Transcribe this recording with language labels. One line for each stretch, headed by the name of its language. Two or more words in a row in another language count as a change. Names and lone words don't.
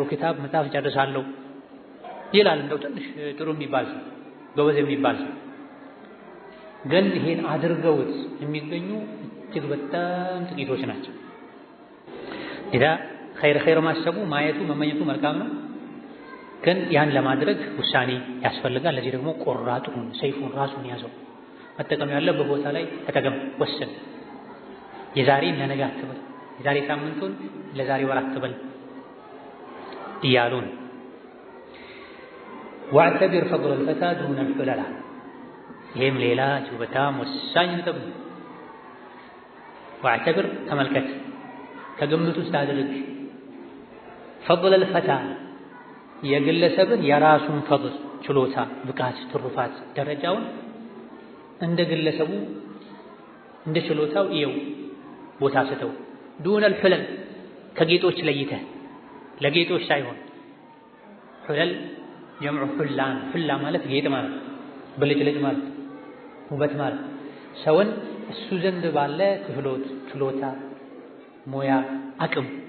Amharic: ክታብ መጽሐፍ ጨርሳለሁ ይላል። እንደው ትንሽ ጥሩ የሚባል ሰው፣ ጎበዝ የሚባል ሰው። ግን ይሄን አድርገውት የሚገኙ እጅግ በጣም ጥቂቶች ናቸው።
Arabic: إذا خير
Amharic: ማሰቡ ማየቱ መመኘቱ መልካም ነው። ግን ያን ለማድረግ ውሳኔ ያስፈልጋል። ለዚህ ደግሞ ቆራጡን ሰይፉን ራሱን ያዘው። መጠቀም ያለበት ቦታ ላይ ተጠቀም፣ ወስን። የዛሬ ለነገ አትበል፣ የዛሬ ሳምንቱን ለዛሬ ወር አትበል እያሉን
Arabic: واعتبر فضل الفتى دون الحلل።
Amharic: ይህም ሌላ እጅግ በጣም ወሳኝ ነጥብ ነው። واعتبر ተመልከት፣ ከግምት ውስጥ አድርግ።
Arabic: فضل الفتى
Amharic: የግለሰብን የራሱን ፈضል ችሎታ፣ ብቃት፣ ትሩፋት ደረጃውን እንደ ግለሰቡ እንደ ችሎታው ይው ቦታ ሰጠው።
Arabic: دون الحلل
Amharic: ከጌጦች ለይተህ፣ ለጌጦች ሳይሆን
Arabic: حلل جمع حلة።
Amharic: ሁላ ማለት ጌጥ ማለት፣ ብልጭልጭ ማለት፣ ውበት ማለት ሰውን እሱ ዘንድ ባለ ክህሎት፣ ችሎታ፣ ሙያ፣ አቅም